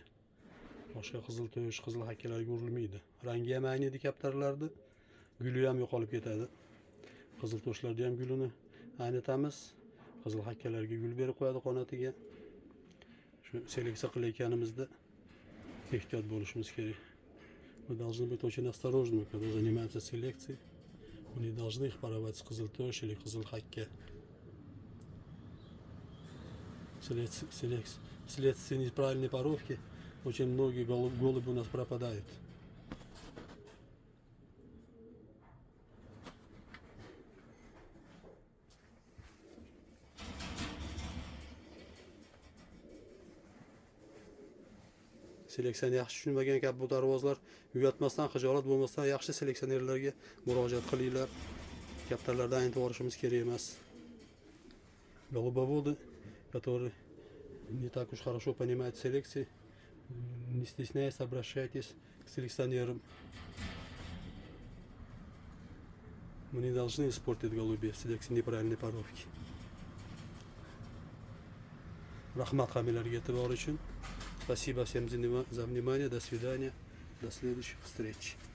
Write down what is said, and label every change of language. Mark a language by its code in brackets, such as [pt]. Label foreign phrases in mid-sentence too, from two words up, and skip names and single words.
[uz] Boshqa qizil tosh, qizil hakkalarga urilmaydi. Rangi ham ayniydi kaptarlarda, guli ham yo'qolib ketadi. Qizil toshlarda ham gulini aynatamiz. Qizil hakkalarga gul berib qo'yadi qanotiga. Shu seleksiya qilayotganimizda ehtiyot bo'lishimiz kerak. [ru] Мы должны быть очень осторожными, когда занимаемся селекцией. Мы не должны их порвать с кызылтош или кызылхакке. Вследствие неправильной поровки очень многие голуби у нас пропадают. [uz] Seleksiyani yaxshi tushunmagan kabutarvozlar uyatmasdan, xijolat bo'lmasdan yaxshi seleksionerlarga murojaat qilinglar. Kaptarlarda aytib borishimiz kerak emas. [ru] Голубоводы, которые не так уж хорошо понимают селекции, не стесняясь, обращайтесь к селекционерам. Мы не должны испортить голубей в селекции неправильной поровки. [uz] Rahmat hammalarga e'tibor uchun. [ru] Спасибо всем за внимание. До свидания. До следующих встреч.